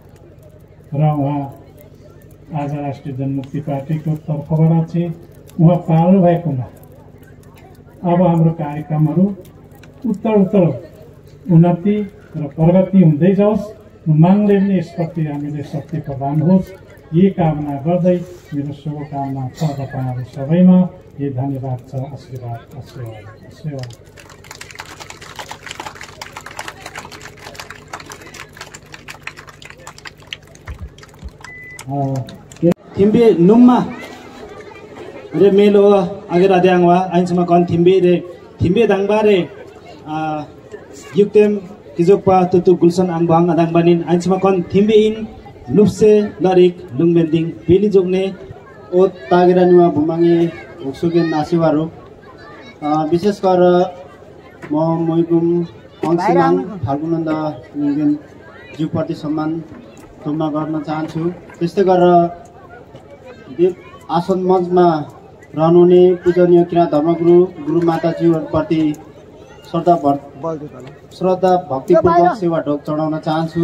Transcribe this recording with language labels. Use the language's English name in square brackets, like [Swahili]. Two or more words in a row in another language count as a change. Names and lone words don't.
[Nepali] र उहाँ आज राष्ट्रिय जनमुक्ति पार्टीको तर्फबाट चाहिँ उहाँ पाल्नु भएकोमा अब हाम्रो कार्यक्रमहरू उत्तर उन्नति र प्रगति हुँदै जाओस्। मागले पनि यसप्रति हामीले शक्ति प्रदान होस्, यही कामना गर्दै मेरो शुभकामना छ तपाईँहरू सबैमा। यही धन्यवाद छ। आशीर्वाद, आशीर्वाद, आशीर्वाद। [Limbu] थिम्बे नुम्मा रे मेलो आगे राध्याङवा आइन्समा कन थिम्बे रे थिम्बे दाङबा रे युक्तेम किजोकपा तुतु गुलसन आङबाङ आदाङबानिन आइन्समा कन थिम्बे इन लुप्से लरिक लुङबेन्दिङ पेली जोग्ने ओ तागेरा निवा भुमाङे हुक्सुगेन नासिवारो [Nepali] विशेष गरेर म मैगुम अङ्सिमाङ फाल्गुनन्द निगेन ज्यूप्रति सम्मान तुलना गर्न चाहन्छु। त्यस्तै गरेर आसन मञ्चमा रहनुहुने पूजनीय किरा धर्मगुरु गुरुमाताज्यूहरूप्रति श्रद्धा भक्तिपूर्वक सेवा ढोक चढाउन चाहन्छु।